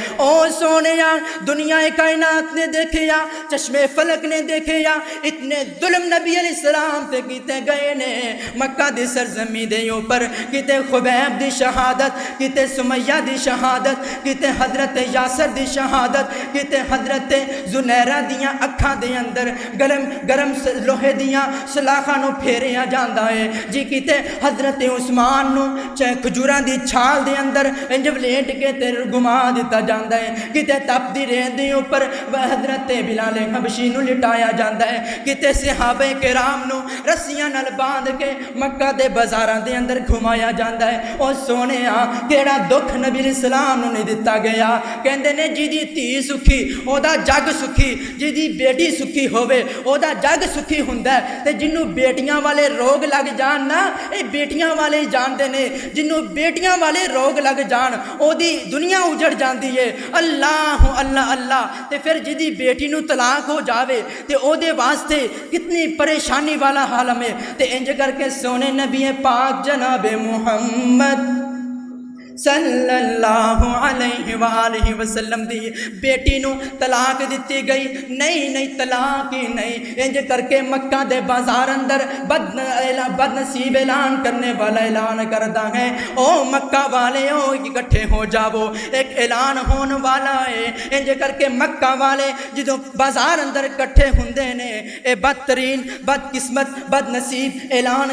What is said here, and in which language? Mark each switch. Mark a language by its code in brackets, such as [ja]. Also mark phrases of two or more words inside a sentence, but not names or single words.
[pa] او سونیا دنیا کائنات نے دیکھیا چشمے فلک نے دیکھیا اتنے ظلم نبی [ar] علیہ السلام [pa] تے کیتے گئے نے. مکہ دی سرزمین دے اوپر کتے خبیب دی شہادت کتے سمیہ دی شہادت کتے حضرت یاسر دی شہادت کتے حضرت زنیرہ دیاں اکھاں دے اندر گرم لوہے دیاں سلاخاں نو پھیریا جاندا ہے جی کتے حضرت عثمان نو کھجوراں دی چھال دے اندر انج ولیٹ کے تے گما دیتا جاندا ہے کتے تپ دی ریت دے اوپر حضرت بلال حبشی نو لٹایا جاندا ہے کتے صحابہ کرام نو رسیاں نال باندھ کے مکہ دے بازاراں دے اندر گھمایا جاندا ہے او سونیا کیڑا دکھ نبی [ar] علیہ السلام [pa] نو نہیں دتا گیا کہندے نے جی دی تھی سکھی او دا جگ سکھی جی دی بیٹی سکھی ہووے او دا جگ سکھی ہوندا ہے تے جنوں بیٹیاں والے روگ لگ جان نا اے بیٹیاں والے جاندے نے جنوں بیٹیاں والے روگ لگ جان او دی دنیا اجڑ جاندی ہے اللہ اللہ اللہ تے پھر جی دی بیٹی نو طلاق ہو جاوے تے او دے واسطے کتنی پریشانی والا عالم ہے تے انج کر کے سونے نبی پاک جناب محمد [ar] صلی اللہ علیہ وآلہ وسلم [pa] دی بیٹی نو طلاق دیتی گئی نہیں طلاق ہی نہیں انج کر کے مکہ دے بازار اندر بد نصیب اعلان کرنے والا اعلان کرتا ہے او مکہ والے او اکٹھے ہو جاؤ ایک اعلان ہون والا ہے انج کر کے مکہ والے جدوں بازار اندر اکٹھے ہوندے نے اے بدترین بد قسمت بد نصیب اعلان